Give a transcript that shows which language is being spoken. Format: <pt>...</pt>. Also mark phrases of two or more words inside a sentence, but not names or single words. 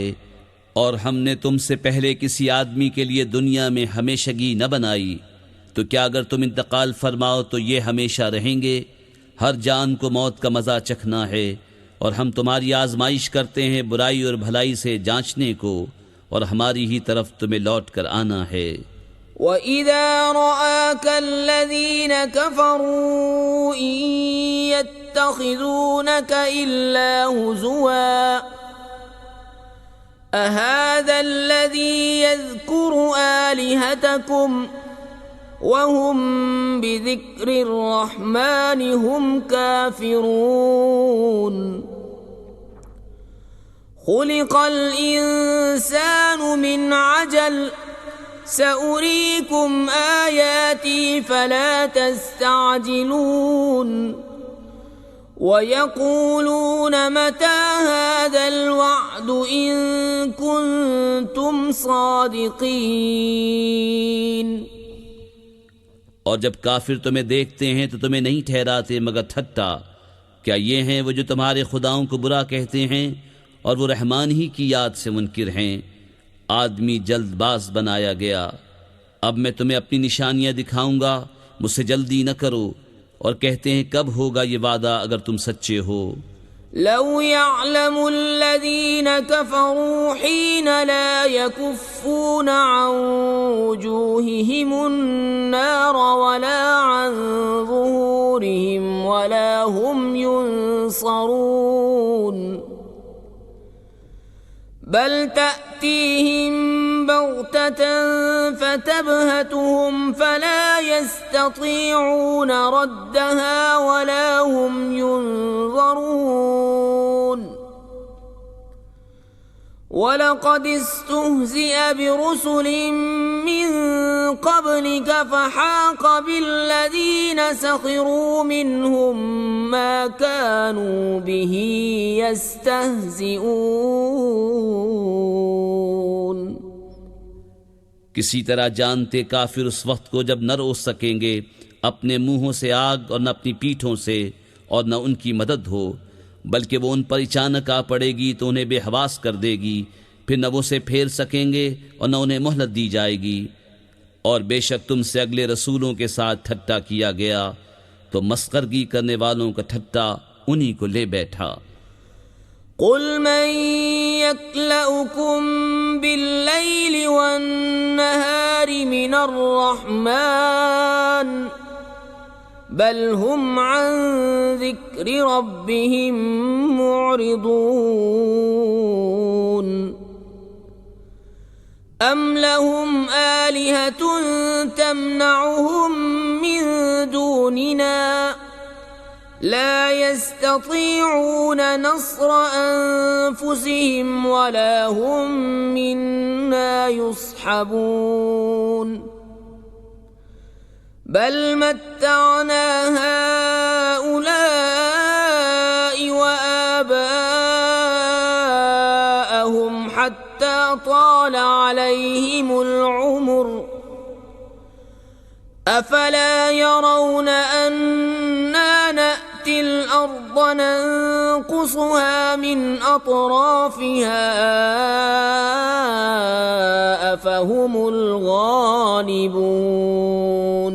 <ur>اور ہم نے تم سے پہلے کسی آدمی کے لیے دنیا میں ہمیشگی نہ بنائی، تو کیا اگر تم انتقال فرماؤ تو یہ ہمیشہ رہیں گے? ہر جان کو موت کا مزہ چکھنا ہے، اور ہم تمہاری آزمائش کرتے ہیں برائی اور بھلائی سے جانچنے کو، اور ہماری ہی طرف تمہیں لوٹ کر آنا ہے.</ur> <ar>وإذا رآك الذين كفروا إن يتخذونك إلا هزوا أهذا الذي يذكر آلهتكم وهم بذكر الرحمن هم كافرون. خلق الإنسان من عجل سأريكم آياتي فلا تستعجلون. ويقولون متى هذا الوعد إن كنتم صادقين.</ar> <ur>اور جب کافر تمہیں دیکھتے ہیں تو تمہیں نہیں ٹھہراتے مگر ٹھٹھا. کیا یہ ہیں وہ جو تمہارے خداؤں کو برا کہتے ہیں اور وہ رحمان ہی کی یاد سے منکر ہیں? آدمی جلدباز بنایا گیا. اب میں تمہیں اپنی نشانیاں دکھاؤں گا، مجھ سے جلدی نہ کرو. اور کہتے ہیں کب ہوگا یہ وعدہ اگر تم سچے ہو.</ur> <ar>لو يعلم الذين كفروا حين لا يكفون عن وجوههم النار ولا عن ظهورهم ولا هم ينصرون بل تأتيهم بغتة فتبهتهم فلا يستطيعون ردها ولا هم ينظرون ولقد استهزئ برسل من قبلك فحاق بالذين سخروا منهم ما كانوا به يستهزئون.</ar> <ur>کسی طرح جانتے کافر اس وقت کو جب نہ روک سکیں گے اپنے منہوں سے آگ اور نہ اپنی پیٹھوں سے اور نہ ان کی مدد ہو، بلکہ وہ ان پر اچانک آ پڑے گی تو انہیں بے حواس کر دے گی، پھر نہ وہ اسے پھیر سکیں گے اور نہ انہیں مہلت دی جائے گی. اور بے شک تم سے اگلے رسولوں کے ساتھ ٹھٹھا کیا گیا تو مسخرگی کرنے والوں کا ٹھٹھا انہیں کو لے بیٹھا.</ur> <ar>قل من يكلؤكم بالليل والنهار من الرحمن بل هم عن ذكر ربهم معرضون أم لهم آلهة تمنعهم من دوننا لا يستطيعون نصر أنفسهم ولا هم منا يصحبون بل متعنا هؤلاء وآباءهم حتى طال عليهم العمر أفلا يرون أنا نأتي الأرض ننقصها من أطرافها أفهم الغالبون.</ar>